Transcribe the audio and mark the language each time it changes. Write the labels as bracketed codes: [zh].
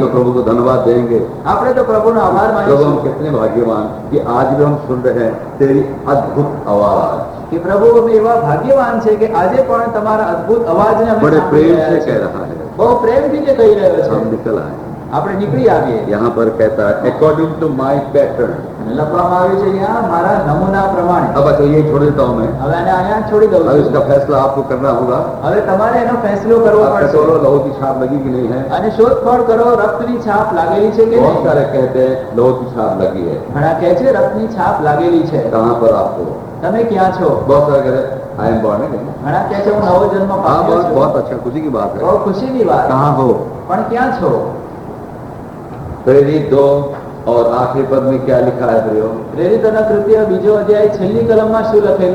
[hi] तो प्रभु को धन्यवाद देंगे। [gu] આપણે તો પ્રભુનો આભાર [hi] प्रभु [gu] માનીશું [hi] हम कितने भाग्यवान कि आज भी हम सुन रहे हैं तेरी अद्भुत आवाज। [gu] કે પ્રભુ અમે એવા ભાગ્યવાન છે કે આજે પણ તમારા અદ્ભુત અવાજને અમે [hi] बड़े [gu] સાંભળી [hi] प्रेम [gu] રહ્યા [hi] से [gu] છીએ. [hi] कह रहा है। [gu] બહુ પ્રેમથી જે કહી રહ્યો છે. [hi] हम निकल आए। [gu] આપણે નીકળી આવીએ. [hi] यहाँ पर कहता है [en] According to my pattern. [gu] અને લખવામાં આવ્યું છે અહીંયા મારા નમૂના પ્રમાણે. [hi] अब अच्छा ये छोड़ देता हूँ मैं। [gu] હવે આને અહીંયા છોડી દઉં [hi] अब [gu] છું. [hi] इसका फैसला आपको करना होगा। [gu] હવે તમારે એનો ફેસલો કરવો [hi] आप [gu] પડશે. [hi] कटोरो लहू की छाप लगी कि नहीं है? [gu] અને શોધખોળ કરો રક્તની છાપ लागेली છે કે [hi] बहुत [gu] નહીં. [hi] सारे कहते हैं लहू की छाप लगी है। [gu] ઘણા કહે છે રક્તની છાપ लागेली છે. [hi] कहाँ पर आपको? [gu] તમે ક્યાં છો? [hi] बहुत सारे कहते हैं [en] I am born again. [gu] ઘણા કહે છે હું નવો જન્મ [hi] हाँ, [gu] પામ્યો [hi] बहुत [gu] છું. [hi] बहुत अच्छा, खुशी की बात है। [gu] બહુ ખુશીની વાત. [hi] कहाँ हो? [gu] પણ ક્યાં છો? [hi] प्रेरित 2 और आखिरी पद में क्या लिखा है प्रियो? [gu] પ્રેરિતોના કૃત્ય બીજો અધ્યાય છેલ્લી કલમમાં શું લખેલું